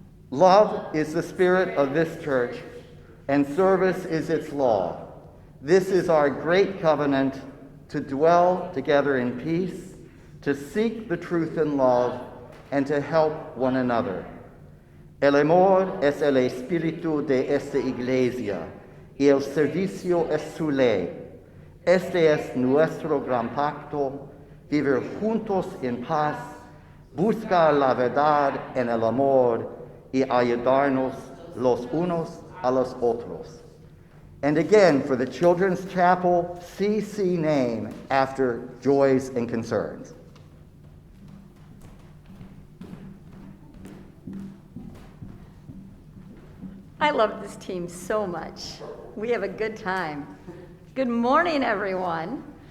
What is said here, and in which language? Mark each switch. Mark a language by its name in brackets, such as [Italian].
[English] Love is the spirit of this church, and service is its law. This is our great covenant, to dwell together in peace, to seek the truth in love, and to help one another. [Spanish] El amor es el espíritu de esta iglesia, y el servicio es su ley. Este es nuestro gran pacto, vivir juntos en paz, buscar la verdad en el amor, y ayudarnos los unos a los otros. [English] And again, for the Children's Chapel, CC name after joys and concerns. I love this team so much. We have a good time. Good morning, everyone.